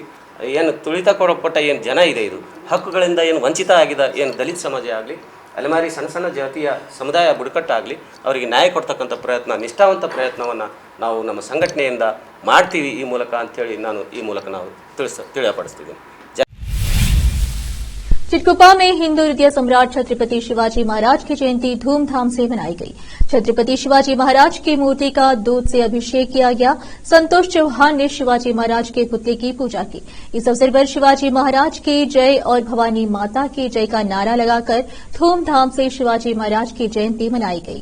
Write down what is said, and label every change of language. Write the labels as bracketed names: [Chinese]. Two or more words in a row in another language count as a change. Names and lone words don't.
[Kannada] ಏನು ತುಳಿತಕ್ಕೊಳಪಟ್ಟ ಏನು ಜನ ಇದೆ, ಇದು ಹಕ್ಕುಗಳಿಂದ ಏನು ವಂಚಿತ ಆಗಿದೆ, ಏನು ದಲಿತ ಸಮಾಜ ಆಗಲಿ, ಅಲೆಮಾರಿ ಸಣ್ಣ ಸಣ್ಣ ಜಾತಿಯ ಸಮುದಾಯ ಬುಡಕಟ್ಟಾಗಲಿ, ಅವರಿಗೆ ನ್ಯಾಯ ಕೊಡ್ತಕ್ಕಂಥ ಪ್ರಯತ್ನ, ನಿಷ್ಠಾವಂತ ಪ್ರಯತ್ನವನ್ನು ನಾವು ನಮ್ಮ ಸಂಘಟನೆಯಿಂದ ಮಾಡ್ತೀವಿ ಈ ಮೂಲಕ ಅಂಥೇಳಿ ನಾನು ಈ ಮೂಲಕ ನಾವು ತಿಳಿಯಪಡಿಸ್ತಿದ್ದೀನಿ. [Hindi] चिटकुपा में हिंदू हृदय सम्राट छत्रपति शिवाजी महाराज की जयंती धूमधाम से मनाई गई। छत्रपति शिवाजी महाराज की मूर्ति का दूध से अभिषेक किया गया। संतोष चौहान ने शिवाजी महाराज के पुतले की पूजा की। इस अवसर पर शिवाजी महाराज की जय और भवानी माता की जय का नारा लगाकर धूमधाम से शिवाजी महाराज की जयंती मनाई गई।